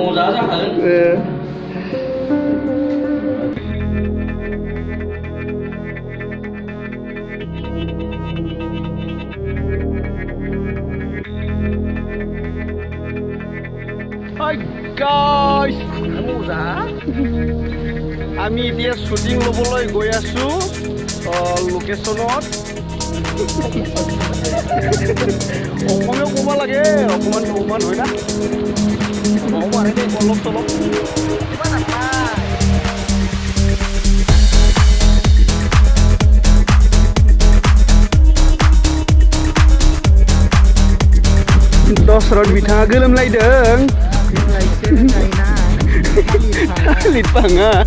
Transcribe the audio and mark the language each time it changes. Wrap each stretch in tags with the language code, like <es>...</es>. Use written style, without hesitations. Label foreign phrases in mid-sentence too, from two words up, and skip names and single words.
<en>Hi guys,</en> <as>আমি এতিয়া শ্বুটিং ল'বলৈ গৈ আছো লোকেশ্যনত অসমীয়া ক'ব লাগে অকণমান হয় না হ'ব আৰু দেই অলপ চলপ কিবা নাপায়</as> <brx>दसरथ बिथाङा गोलोमलायदों लिरफाङा</brx>